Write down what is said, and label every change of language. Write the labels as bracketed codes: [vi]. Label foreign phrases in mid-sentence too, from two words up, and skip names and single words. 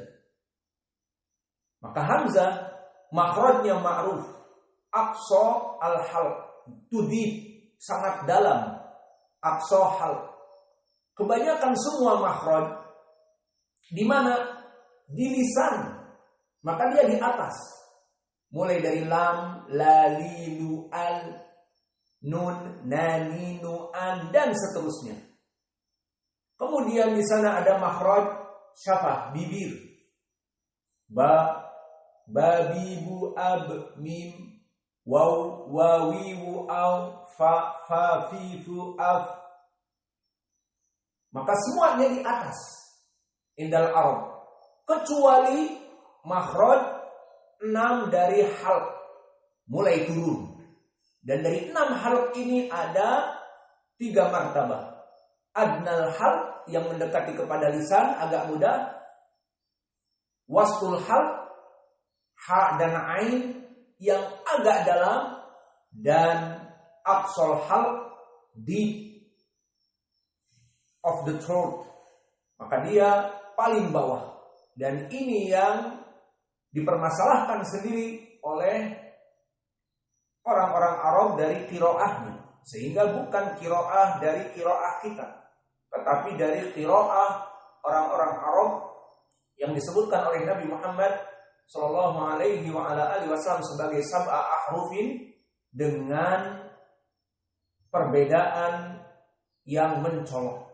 [id] Maka Hamzah makhrajnya ma'ruf, [ar] أقصى الحلق, [id] tudib, sangat dalam, [ar] أقصى حلق. [id] Kebanyakan semua makhraj di mana? Di lisan. Maka dia di atas. Mulai dari lam, la, li, lu, al, nun, na, ni, nu, an, dan seterusnya. Kemudian di sana ada makhraj syafah, bibir. Ba, bi, bu, ab, mim, waw, wawi, wu, aw, fa, fi, fu, af. Maka semuanya di atas [ar] عند العرب, [id] kecuali makhraj 6 dari halq mulai turun. Dan dari 6 halq ini ada 3 martabah. [ar] أدنى الحلق [id] yang mendekati kepada lisan agak mudah, [ar] وسط الحلق [id] ha dan ain yang agak dalam, dan [ar] أقصى الحلق [en] deep of the throat. [id] Maka dia paling bawah. Dan ini yang dipermasalahkan sendiri oleh orang-orang Arab dari qiraahnya. Sehingga bukan qiraah dari qiraah kita, tetapi dari qiraah orang-orang Arab yang disebutkan oleh Nabi Muhammad [ar] صلى الله عليه وعلى آله وسلم [id] sebagai [ar] سبعة أحرف, [id] dengan perbedaan yang mencolok.